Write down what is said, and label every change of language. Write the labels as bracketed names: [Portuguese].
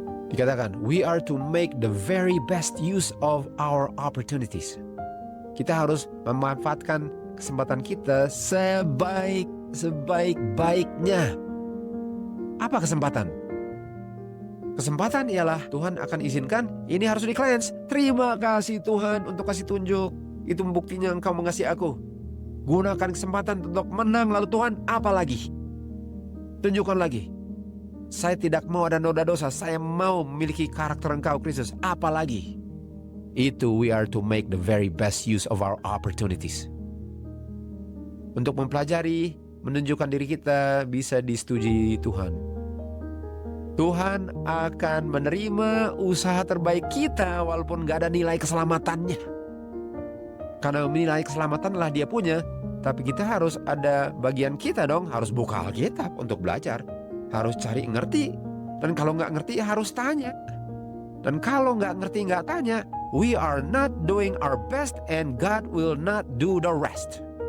[English] Dikatakan, we are to make the very best use of our opportunities. [Indonesian] Kita harus memanfaatkan kesempatan kita sebaik-baiknya. Apa kesempatan? Kesempatan ialah Tuhan akan izinkan ini harus di-cleanse. Terima kasih Tuhan untuk kasih tunjuk. Itu buktinya engkau mengasihi aku. Gunakan kesempatan untuk menang. Lalu Tuhan, apa lagi? Tunjukkan lagi. Saya tidak mau ada noda dosa. Saya mau memiliki karakter engkau Kristus. Apa lagi? [English] Itu we are to make the very best use of our opportunities. [Indonesian] Untuk mempelajari, menunjukkan diri kita bisa disetujui Tuhan. Tuhan akan menerima usaha terbaik kita walaupun gak ada nilai keselamatannya. Karena nilai keselamatan lah dia punya. Tapi kita harus ada bagian kita dong. Harus buka Alkitab untuk belajar. Harus cari ngerti. Dan kalau gak ngerti harus tanya. Dan kalau gak ngerti gak tanya, [English] we are not doing our best and God will not do the rest.